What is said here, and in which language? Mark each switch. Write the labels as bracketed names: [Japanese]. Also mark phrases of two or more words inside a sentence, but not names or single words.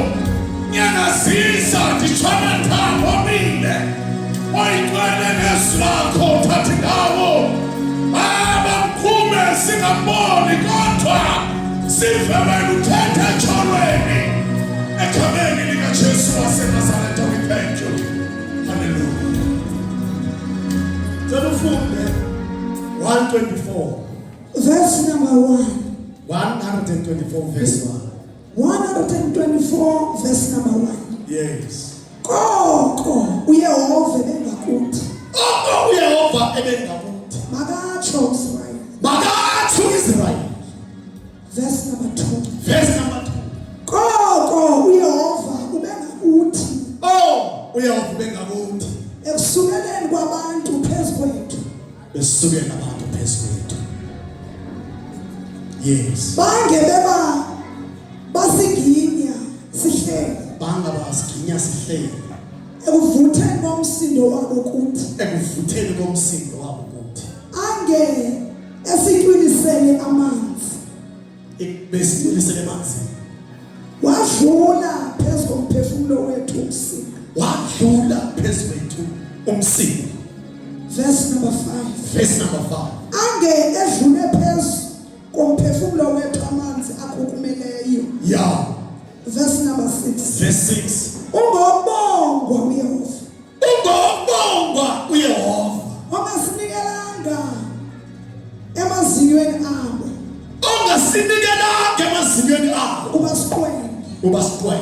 [Xhosa] Nyakazisa nditshona nthambo mile. Moyigcwele nezwi lakho thatha indawo. Baba mkhume singamboni kodwa sive wena uthetha etshonweni. Egameni likaJesu waseNazaretha [English] we thank you. [Xhosa] Hallelujah. Cela ufunde 124. [English] Verse number 1. 124 verse 1. 124 verse number 1. Yes. [Xhosa] Koko uYehova bengakuthi. Koko uYehova ebengakuthi. Makatsho Israyeli. Makatsho Israyeli. [English] Verse number 2. Verse number 2. [Xhosa] Koko uYehova ubengakuthi. Oh, uYehova bengakuthi. Ekusukeleni kwabantu phezu kwethu. Besukela abantu phezu kwethu. Yes. Bange beba basi ngaba siginya sihleli ekuvutheni komsindo wabo kuthi ekuvutheni komsindo wabo kuthi ange esiqinisele amanzi besiqinisele amanzi wadlula phezu komphefumulo wethu umsindo wadlula phezu kwethu umsindo. [English] verse number 5 verse number 5 [Xhosa] ange edlule phezu komphefumulo wethu amanzi akhukumeleyo. yeah. [English] verse number 6 verse 6 [Xhosa] ungobongwa uYehova ungobongwa uYehova ongasinikelanga emazinyweni abo ongasinikelanga emazinyweni abo ubasiqwele